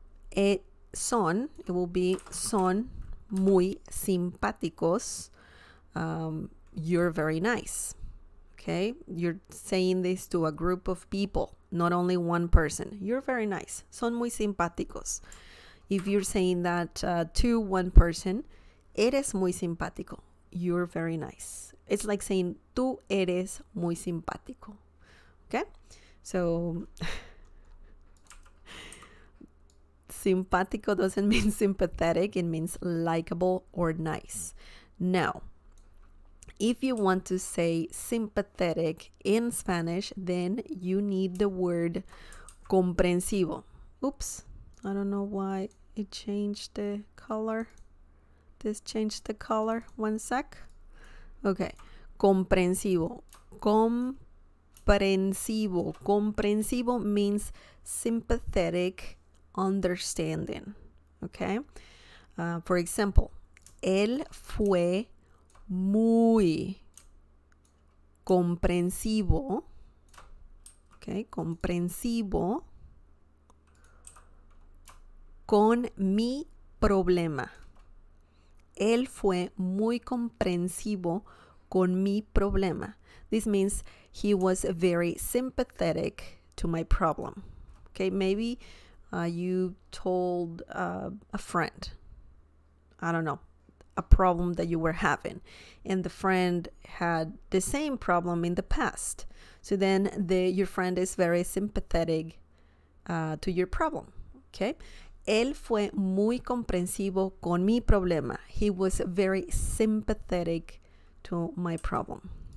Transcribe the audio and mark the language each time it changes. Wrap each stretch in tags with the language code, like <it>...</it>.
<en>It will be</en> <es>son muy simpáticos.</es> <en>You're very nice. Okay, you're saying this to a group of people, not only one person. You're very nice.</en> <es>Son muy simpáticos.</es> <en>If you're saying that to one person,</en> <es>eres muy simpático.</es> <en>You're very nice. It's like saying</en> <es>tú eres muy simpático.</es> <en>Okay, so simpático doesn't mean sympathetic. It means likable or nice. Now, if you want to say sympathetic in Spanish, then you need the word comprensivo. Oops, I don't know why it changed the color. This changed the color. One sec. Okay, comprensivo. Comprensivo. comprensivo. Comprensivo means sympathetic understanding. Okay? For example,</en> <es>él fue muy comprensivo. Okay, comprensivo con mi problema. Él fue muy comprensivo con mi problema.</es> <en>This means he was very sympathetic to my problem. Okay, maybe you told a friend, I don't know, a problem that you were having, and the friend had the same problem in the past. So then your friend is very sympathetic to your problem. Okay?</en> <es>Él fue muy comprensivo con mi problema.</es> <en>He was very sympathetic to my problem.</en>